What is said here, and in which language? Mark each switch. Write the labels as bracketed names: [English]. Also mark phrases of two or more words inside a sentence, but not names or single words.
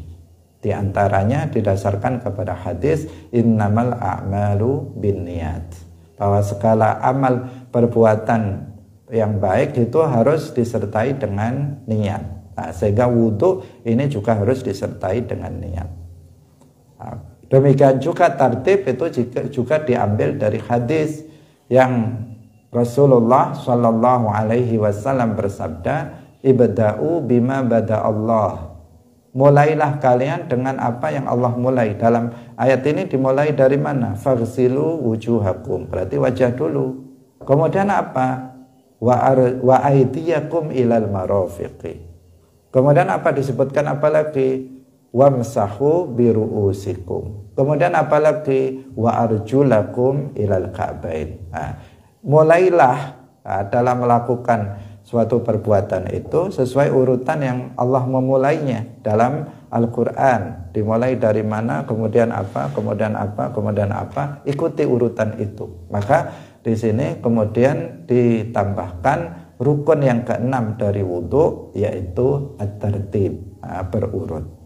[Indonesian] Di antaranya didasarkan kepada hadis [Arabic] إنما الأعمال بالنيات, [Indonesian] bahwa segala amal perbuatan yang baik itu harus disertai dengan niat. Nah, sehingga wudhu ini juga harus disertai dengan niat. Nah, demikian juga tartib itu juga diambil dari hadis yang Rasulullah [Arabic] صلى الله عليه وسلم [Indonesian] bersabda, [Arabic] ابدءوا بما بدأ الله. [Indonesian] Mulailah kalian dengan apa yang Allah mulai. Dalam ayat ini dimulai dari mana? [Arabic] فاغسلوا وجوهكم, [Indonesian] berarti wajah dulu. Kemudian apa? [Arabic] وأيديكم إلى المرافق. [Indonesian] Kemudian apa disebutkan apa lagi? [Arabic] وامسحوا برءوسكم. [Indonesian] Kemudian apa lagi? [Arabic] وأرجلكم إلى الكعبين. [Indonesian] Nah, mulailah dalam melakukan suatu perbuatan itu sesuai urutan yang Allah memulainya dalam Al-Quran. Dimulai dari mana, kemudian apa, kemudian apa, kemudian apa, ikuti urutan itu. Maka di sini kemudian ditambahkan rukun yang keenam dari wudhu, yaitu at-tartib, berurut.